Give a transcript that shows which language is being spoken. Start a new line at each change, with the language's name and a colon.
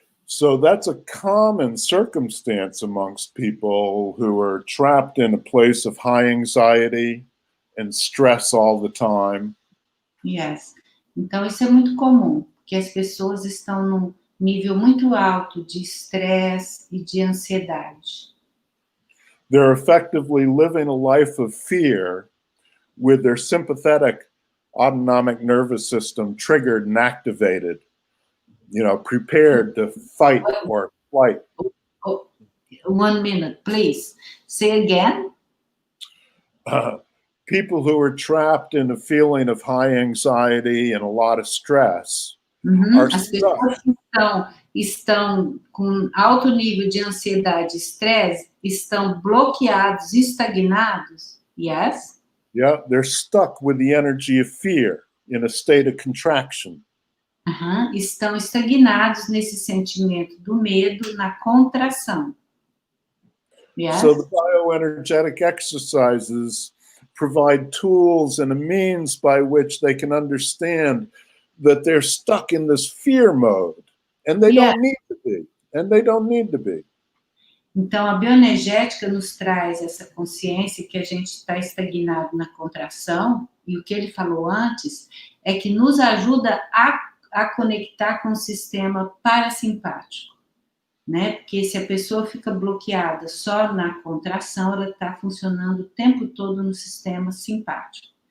English: So that's a common circumstance amongst people who are trapped in a place of high anxiety and stress all the time. Yes.
Portuguese: Então, isso é muito comum, que as pessoas estão num nível muito alto de estresse e de ansiedade.
English: They're effectively living a life of fear with their sympathetic autonomic nervous system triggered and activated, prepared to fight or flight. Oh, 1 minute, please. Say again. People who are trapped in a feeling of high anxiety and a lot of stress are
Portuguese: As
English: stuck.
Portuguese: pessoas que estão com alto nível de ansiedade e estresse estão bloqueados, estagnados.
English: Yes? Yeah, they're stuck with the energy of fear in a state of contraction.
Portuguese: Estão estagnados nesse sentimento do medo, na contração.
English: Yes? So the bioenergetic exercises provide tools and a means by which they can understand that they're stuck in this fear mode, and they don't need to be, and they don't need to be.
Portuguese: Então, a bioenergética nos traz essa consciência que a gente está estagnado na contração, e o que ele falou antes é que nos ajuda a conectar com o sistema parasimpático, né? Porque se a pessoa fica bloqueada só na contração, ela está funcionando o tempo todo no sistema simpático.